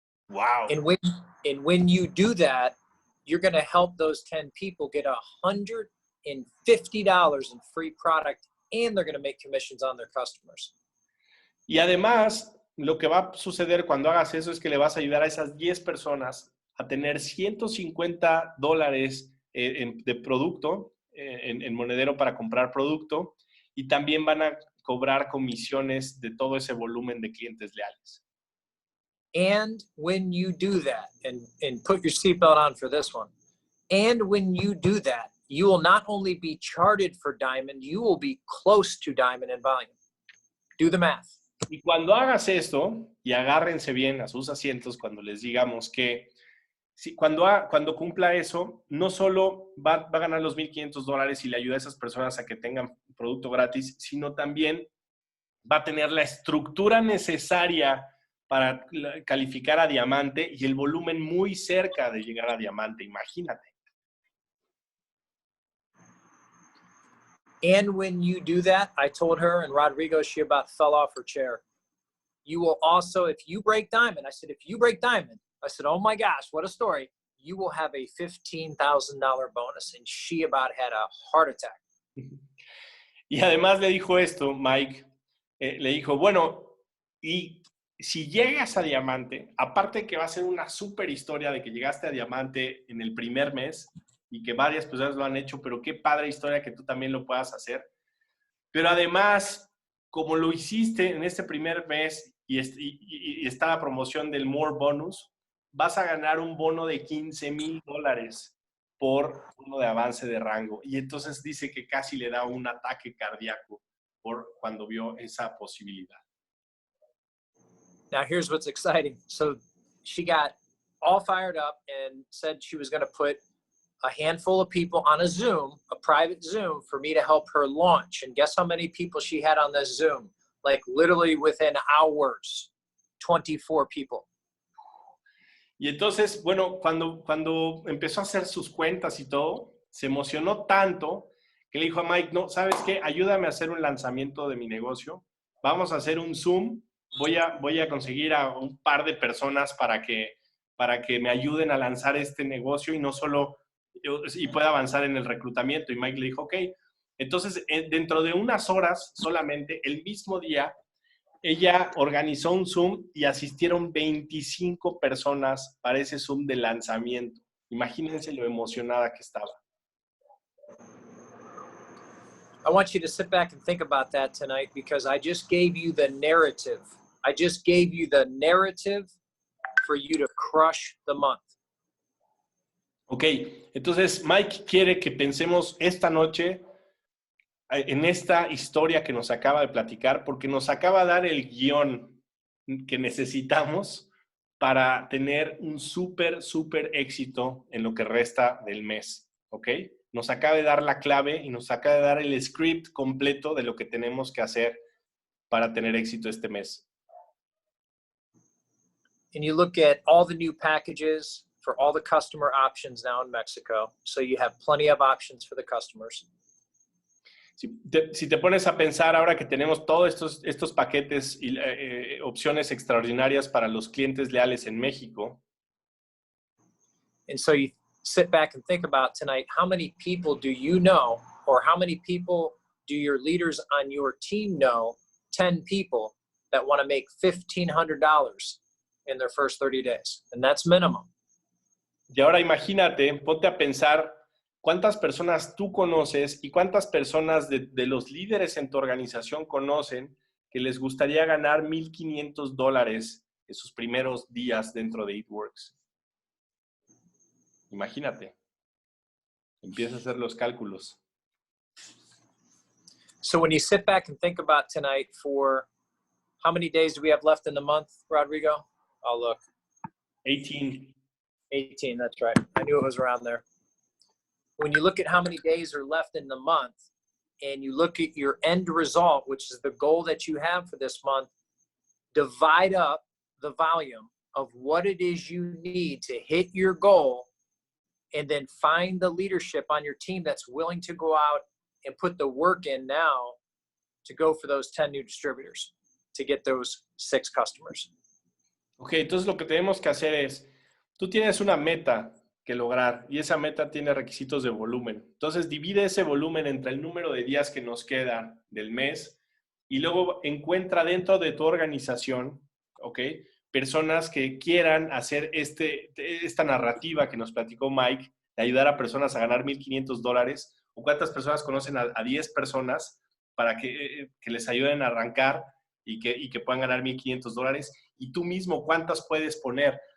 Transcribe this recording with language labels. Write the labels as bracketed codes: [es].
[en] Wow. And when you do that, you're going to help those 10 people get $150 in free product, and they're going to make commissions on their customers. [es] Y además, lo que va a suceder cuando hagas eso es que le vas a ayudar a esas 10 personas a tener $150 de producto, en monedero para comprar producto, y también van a cobrar comisiones de todo ese volumen de clientes leales. [en] And when you do that, and put your seatbelt on for this one, and when you do that, you will not only be charted for diamond, you will be close to diamond in volume. Do the math. [es] Y cuando hagas esto, y agárrense bien a sus asientos cuando les digamos que cuando cumpla eso, no solo va a ganar los $1,500 y le ayuda a esas personas a que tengan producto gratis, sino también va a tener la estructura necesaria para calificar a diamante y el volumen muy cerca de llegar a diamante, imagínate. [en] And when you do that, I told her, and Rodrigo, she about fell off her chair. You will also, if you break diamond, I said, if you break diamond, I said, oh my gosh, what a story. You will have a $15,000 bonus. And she about had a heart attack. [es] Y además le dijo esto, Mike, le dijo, bueno, y si llegas a diamante, aparte que va a ser una súper historia de que llegaste a diamante en el primer mes y que varias personas lo han hecho, pero qué padre historia que tú también lo puedas hacer. Pero además, como lo hiciste en este primer mes y está la promoción del More Bonus, vas a ganar un bono de $15,000 por uno de avance de rango. Y entonces dice que casi le da un ataque cardíaco por cuando vio esa posibilidad. [en] Now, here's what's exciting. So she got all fired up and said she was going to put a handful of people on a Zoom, a private Zoom, for me to help her launch. And guess how many people she had on this Zoom? Like literally within hours, 24 people. [es] Y entonces, bueno, cuando empezó a hacer sus cuentas y todo, se emocionó tanto que le dijo a Mike, no, ¿sabes qué? Ayúdame a hacer un lanzamiento de mi negocio. Vamos a hacer un Zoom. Voy a conseguir a un par de personas para que me ayuden a lanzar este negocio y no solo y pueda avanzar en el reclutamiento. Y Mike le dijo, ok. Entonces, dentro de unas horas solamente, el mismo día, ella organizó un Zoom y asistieron 25 personas para ese Zoom de lanzamiento. Imagínense lo emocionada que estaba. [en] I want you to sit back and think about that tonight because I just gave you the narrative. I just gave you the narrative for you to crush the month. [es] Ok, entonces Mike quiere que pensemos esta noche en esta historia que nos acaba de platicar, porque nos acaba de dar el guión que necesitamos para tener un súper éxito en lo que resta del mes, ¿ok? Nos acaba de dar la clave y nos acaba de dar el script completo de lo que tenemos que hacer para tener éxito este mes. [en] And you look at all the new packages for all the customer options now in Mexico. So you have plenty of options for the customers. [es] Si te pones a pensar ahora que tenemos todos estos paquetes y opciones extraordinarias para los clientes leales en México. [en] And so you sit back and think about tonight, how many people do you know, or how many people do your leaders on your team know, 10 people that want to make $1,500 in their first 30 days? And that's minimum. [es] Y ahora imagínate, ponte a pensar cuántas personas tú conoces y cuántas personas de los líderes en tu organización conocen que les gustaría ganar $1,500 en sus primeros días dentro de EatWorks. Imagínate. Empieza a hacer los cálculos. [en] So when you sit back and think about tonight, for how many days do we have left in the month, Rodrigo? I'll look. 18. 18, that's right. I knew it was around there. When you look at how many days are left in the month and you look at your end result, which is the goal that you have for this month, divide up the volume of what it is you need to hit your goal, and then find the leadership on your team that's willing to go out and put the work in now to go for those 10 new distributors to get those 6 customers. [es] Ok, entonces lo que tenemos que hacer es, tú tienes una meta que lograr y esa meta tiene requisitos de volumen. Entonces divide ese volumen entre el número de días que nos quedan del mes y luego encuentra dentro de tu organización, ¿ok?, personas que quieran hacer esta narrativa que nos platicó Mike, de ayudar a personas a ganar $1,500, o cuántas personas conocen a 10 personas para que les ayuden a arrancar y que puedan ganar $1,500, y tú mismo cuántas puedes poner.